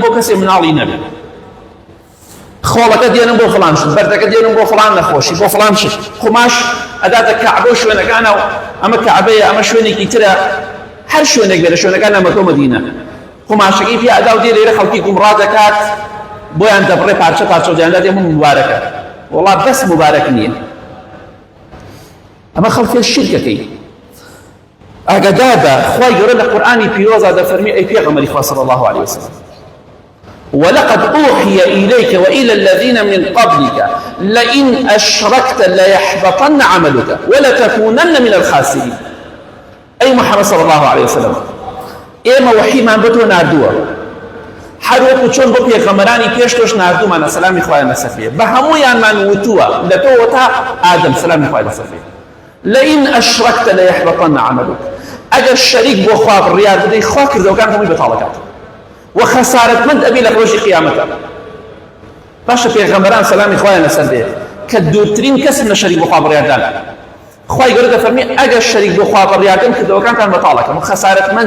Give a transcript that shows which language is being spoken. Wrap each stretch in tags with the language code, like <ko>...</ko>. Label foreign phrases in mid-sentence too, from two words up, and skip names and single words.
<ckb>بۆ کەسێ مناڵی نەبێ خۆڵەکە دێنم بۆ فڵان شت بەردەکە دێنم بۆ فڵان نەخۆشی بۆ فڵان شت قوماش ئەداتە کەعبە و شوێنەکانە و ئەمە کەعبەیە ئەمە شوێنێکی ترە هەر شوێنێک بێ لە شوێنەکان مەکە و مەدینە قوماشەکەی پێ ئەدا و دێ لێرە خەڵکی گومڕا دەکات بۆیان دەبڕێ پارچە پارچە و دەیاندا دێ مبارەکە وەڵا بەس مبارەک نییە ئەمە خەڵکی شیرکەکەی ئاگادار بە خوای گەورە لە قورئانی پیرۆزە دەفەرمێ ئەی پێغەمبەری خوا</ckb> <ar>صلی الله عليه وسلم ولقد أوحي إليك وإلى الذين من قبلك لئن أشركت ليحبطن عملك ولتكونن من الخاسرين أي محمد صلى الله عليه وسلم إما وحي من</ar> <ckb>بتو ناردوه هەر وەکو چۆن بۆ پێغەمبەرانی پێش تۆش ناردوومانە سەلامی خوایان لەسەر بێ بە هەموویانمان وتووە لە تۆ تا ئادەم سەلامی خوای لەسەر بێ</ckb> <ar>لئین ئەشرەکتە لەیەحبەطەنە عەمەلوک</ar> <ckb>ئەگەر شەریک بۆ خوا بڕیار بدەی خوا کردەوەکان هەمووی بەتاڵەکات و خەسارەتمەند ئەبی لە ڕۆژی قیامەتە باشە پێغەمبەران سەلامی خوایان لەسەر بێ کە دوورترین کەسن لە شەریک بۆ خوا بڕیاردان خوای گەورە دەفەرمێ ئەگەر شەریک بۆ خوا بڕیاردن کردەوەکانتان بەتاڵەکەن و خەسارەتمەند</ckb>